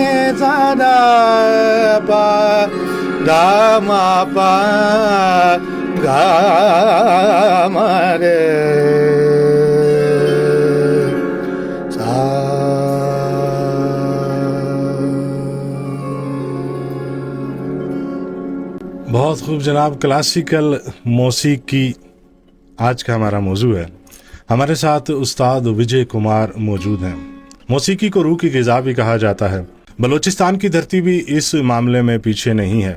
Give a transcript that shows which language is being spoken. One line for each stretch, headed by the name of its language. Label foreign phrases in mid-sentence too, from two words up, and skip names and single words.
Urdu: sa da pa da ma pa ga ma re sa. بہت خوب جناب، کلاسیکل موسیقی آج کا ہمارا موضوع ہے. ہمارے ساتھ استاد وجے کمار موجود ہیں. موسیقی کو روح کی غذا بھی کہا جاتا ہے۔ بلوچستان کی دھرتی بھی اس معاملے میں پیچھے نہیں ہے.